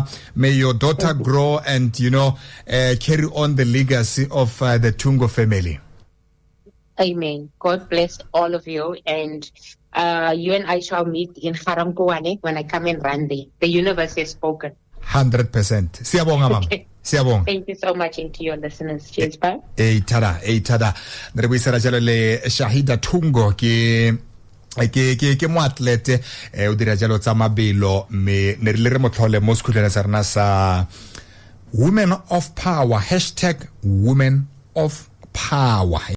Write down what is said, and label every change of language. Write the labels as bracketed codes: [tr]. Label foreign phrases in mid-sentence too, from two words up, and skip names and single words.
[en] May your daughter grow and, carry on the legacy of the Thungo family. Amen. God bless all of you, and you and I shall meet in Ga-Rankuwa when I come and run there. The universe has spoken. [zu] 100%. Siyabonga, mama. Siyabonga. [en] Thank you so much, and to your listeners. Cheers, bye. Tada. [tn] Re buisana jalo le Shahieda Thungo ke mo atlete o dira jalo tsa mabelo me ne re mo tlhole mo skhutleng sa rena sa Women of Power #Women of Power.